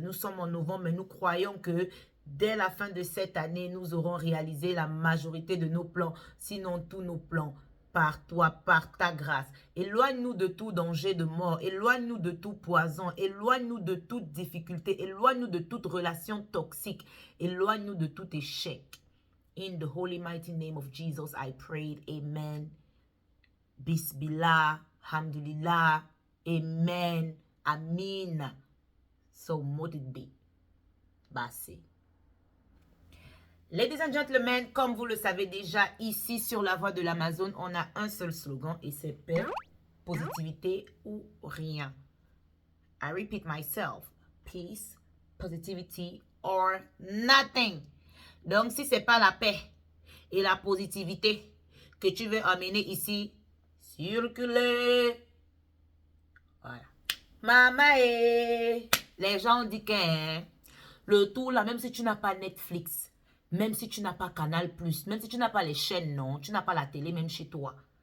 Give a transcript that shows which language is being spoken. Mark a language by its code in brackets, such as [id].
[fr] Nous sommes en novembre, mais nous croyons que dès la fin de cette année, nous aurons réalisé la majorité de nos plans, sinon tous nos plans. Par toi, par ta grâce. Éloigne-nous de tout danger de mort. Éloigne-nous de tout poison. Éloigne-nous de toute difficulté. Éloigne-nous de toute relation toxique. Éloigne-nous de tout échec. [en] In the holy mighty name of Jesus, I prayed. Amen. Bismillah. Alhamdulillah. Amen. Amin. So mote it be. Bassé. Ladies and gentlemen, [fr] comme vous le savez déjà, ici sur la voie de l'Amazon, on a un seul slogan et c'est paix, positivité ou rien. [en] I repeat myself, peace, positivity or nothing. [fr] Donc, si ce n'est pas la paix et la positivité que tu veux amener ici, circuler. Voilà. Maman, les gens disent que le tout là, même si tu n'as pas Netflix, même si tu n'as pas Canal+, même si tu n'as pas les chaînes, non, tu n'as pas la télé même chez toi.